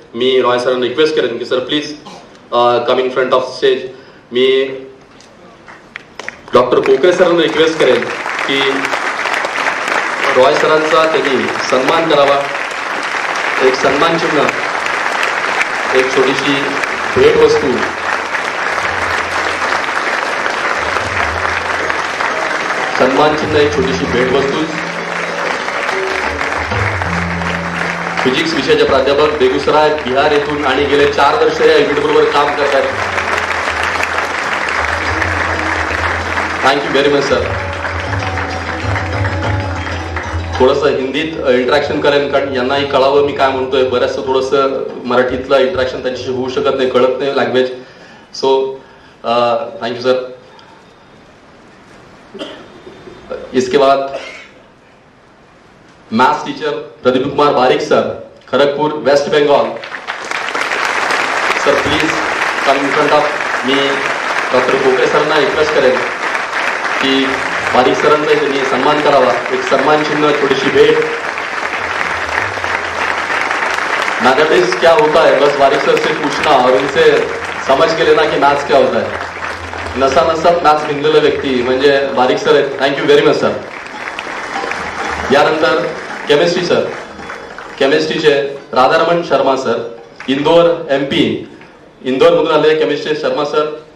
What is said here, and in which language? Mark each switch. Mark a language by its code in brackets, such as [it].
[mr] मी रॉय सरांना रिक्वेस्ट करेन की [en] Sir please come in front of stage. [mr] मी doctor कोके सरांना रिक्वेस्ट करेन की रॉय सरांचा त्यांनी सन्मान करावा. एक सन्मान चिन्ह, एक छोटीशी भेटवस्तू सन्मान चिन्ह, एक छोटीशी भेटवस्तू. फिजिक्स विषयाचे प्राध्यापक बेगुसराय बिहार येथून आणि गेले 4 वर्ष या युनिट बरोबर काम करतात. [en] Thank you very much sir. [mr] थोडंसं हिंदीत इंटरॅक्शन करेन कारण यांनाही कळावं मी काय म्हणतोय. बऱ्याचसं थोडंसं मराठीतलं इंटरॅक्शन त्यांच्याशी होऊ शकत नाही, कळत नाही लँग्वेज. [en] So thank you sir. [hi] इसके बाद maths teacher Pradeep Kumar Barik sir, Kharagpur waste Bengal. [en] Sir please come in front of. [mr] मी doctor कोके सरांना रिक्वेस्ट करेन की बारिक सरांचा त्यांनी सन्मान करावा. एक सन्मान चिन्ह, छोटीशी भेट. [hi] मैथमेटिक्स क्या होता है बस बारिक सर से पूछना और उनसे समझ के लेना की मैथ्स क्या होता है. [mr] नसा नसात मॅथ्स भिनलेला व्यक्ती म्हणजे बारिक सर आहेत. [en] Thank you very much sir. [mr] यानंतर chemistry sir, केमिस्ट्रीचे Radharaman Sharma sir, Indore MP, Indore मधून आले केमिस्ट्री शर्मा सर.